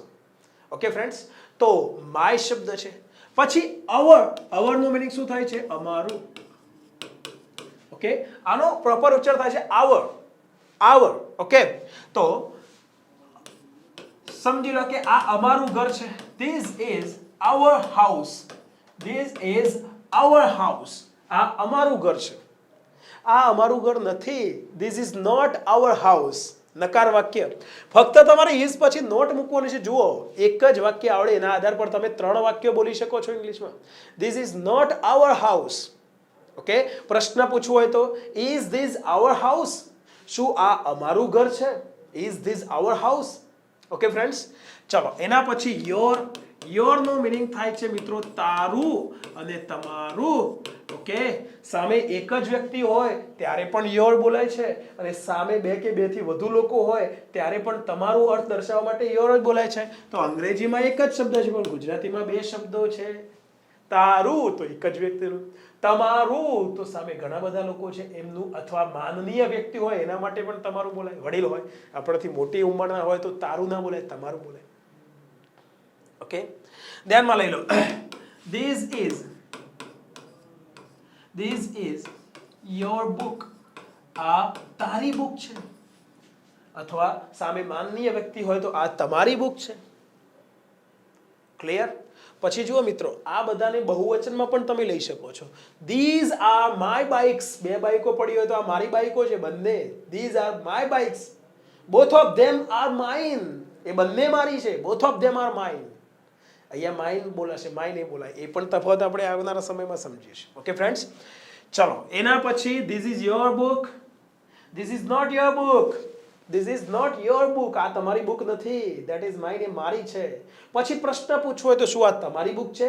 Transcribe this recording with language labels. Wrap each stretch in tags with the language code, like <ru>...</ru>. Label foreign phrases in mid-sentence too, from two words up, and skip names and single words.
<gu>ઓકે ફ્રેન્ડ્સ, તો માય શબ્દ છે. પછી અવર. અવરનો મીનિંગ શું થાય છે? અમારું. ઓકે, આનો પ્રોપર ઉચ્ચાર થાય છે આવર. આવર. ઓકે, તો સમજી લો કે આ અમારું ઘર છે.</gu> <en>this is our house. This is our house.</en> <gu>આ અમારું ઘર છે. આ અમારું ઘર નથી.</gu> <en>This is not our house.</en> <gu>નકાર વાક્ય. ફક્ત તમારે is પછી નોટ મૂકવાનું છે. જુઓ, એક જ વાક્ય આવડે એના આધાર પર તમે 3 વાક્યો બોલી શકો છો ઇંગ્લિશમાં.</gu> <en>This is not our house.</en> <gu>ઓકે, પ્રશ્ન પૂછવો હોય તો</gu> <en>is this our house?</en> <gu>શું આ અમારું ઘર છે?</gu> <en>Is this our house?</en> <gu>ઓકે ફ્રેન્ડ્સ, ચલો એના પછી યોર. યોર નો મીનિંગ થાય છે મિત્રો તારું અને તમારું. ઓકે, સામે એક જ વ્યક્તિ હોય ત્યારે પણ યોર બોલાય છે, અને સામે 2 કે 2 થી વધુ લોકો હોય ત્યારે પણ તમારું અર્થ દર્શાવવા માટે યોર જ બોલાય છે. તો અંગ્રેજીમાં એક જ શબ્દ છે પણ ગુજરાતીમાં 2 શબ્દો છે. તારું તો એક જ વ્યક્તિનું, તમારું તો સામે ઘણા બધા લોકો છે એમનું, અથવા માનનીય વ્યક્તિ હોય એના માટે પણ તમારું બોલાય. વડીલ હોય, આપણાથી મોટી ઉંમરના હોય તો તારું ના બોલાય, તમારું બોલાય. ઓકે, ધ્યાનમાં લઈ લો.</gu> <en>This is your book.</en> <gu>આ તારી બુક છે. અથવા સામે માનનીય વ્યક્તિ હોય તો આ તમારી બુક છે. ક્લિયર? પછી જુઓ મિત્રો, આ બધાને બહુવચનમાં પણ તમે લઈ શકો છો.</gu> <en>These are my bikes.</en> <gu>2 બાઈકો પડી હોય તો આ મારી બાઈકો છે બંને.</gu> <en>These are my bikes. Both of them are mine.</en> <gu>એ બંને મારી છે.</gu> <en>Both of them are mine.</en> <gu>અહીંયા માઇન બોલાશે, માય નહીં બોલાય. એ પણ તફાવત આપણે આવનારા સમયમાં સમજીશું. ઓકે ફ્રેન્ડ્સ, ચલો એના પછી</gu> <en>this is your book. this is not your book. this is not your book.</en> <gu>આ તમારી બુક નથી.</gu> <en>that is mine.</en> <gu>એ મારી છે. પછી પ્રશ્ન પૂછવો હોય તો શું આ તમારી બુક છે?</gu>